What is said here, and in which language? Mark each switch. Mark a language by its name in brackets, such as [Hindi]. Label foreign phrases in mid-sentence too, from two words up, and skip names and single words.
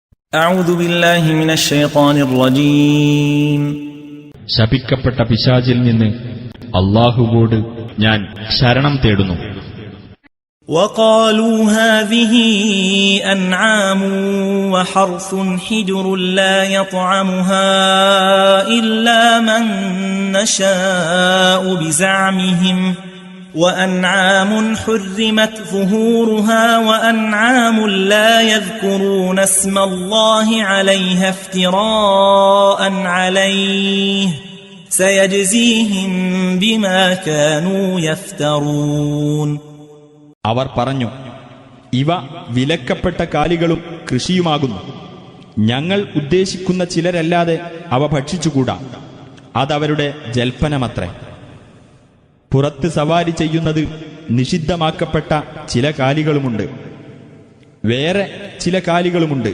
[Arabic] أعوذ بالله من الشيطان الرجيم [Malayalam] ശപിക്കപ്പെട്ട പിശാചിൽ നിന്ന് അല്ലാഹുവോട് ഞാൻ ശരണം തേടുന്നു. [Arabic] وقالوا هذه أنعام وحرث حجر لا يطعمها إلا من نشاء بزعمهم وأنعام حرمت ظهورها وأنعام لا يذكرون اسم الله عليها افتراء عليه سيجزيهم بما كانوا يفترون. [Malayalam] അവർ പറഞ്ഞു, ഇവ വിലക്കപ്പെട്ട കാലികളും കൃഷിയുമാകുന്നു. ഞങ്ങൾ ഉദ്ദേശിക്കുന്ന ചിലരല്ലാതെ അവ ഭക്ഷിച്ചുകൂടാ. അതവരുടെ ജൽപ്പനമത്രേ. പുറത്ത് സവാരി ചെയ്യുന്നത് നിഷിദ്ധമാക്കപ്പെട്ട ചില കാലികളുമുണ്ട്, വേറെ ചില കാലികളുമുണ്ട്.